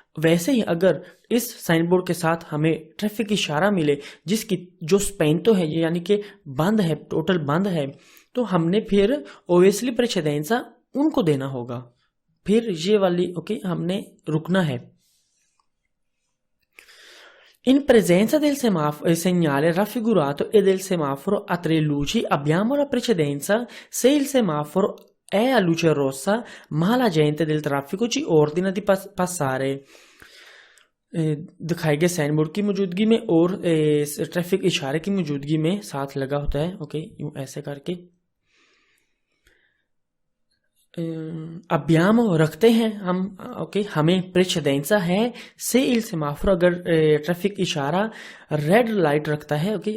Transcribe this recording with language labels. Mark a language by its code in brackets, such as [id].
[hi] वैसे ही अगर इस साइन बोर्ड के साथ हमें ट्रैफिक इशारा मिले जिसकी जो स्पेंतो है यानी कि बंद है, टोटल बंद है, तो हमने फिर ओवेसली प्रेसिडेंसा उनको देना होगा। फिर ये वाली हमने रुकना है। [it] In presenza del segnale raffigurato e del semaforo a 3 luci abbiamo la precedenza se il semaforo è a luce rossa ma l'agente del traffico ci ordina di passare। [hi] दिखाए गए साइन बोर्ड की मौजूदगी में और ट्रैफिक इशारे की मौजूदगी में साथ लगा होता है। यूं ऐसे करके [it] abbiamo [hi] रखते हैं हम। हमें precedenza है से il semaforo अगर ट्रैफिक इशारा रेड लाइट रखता है।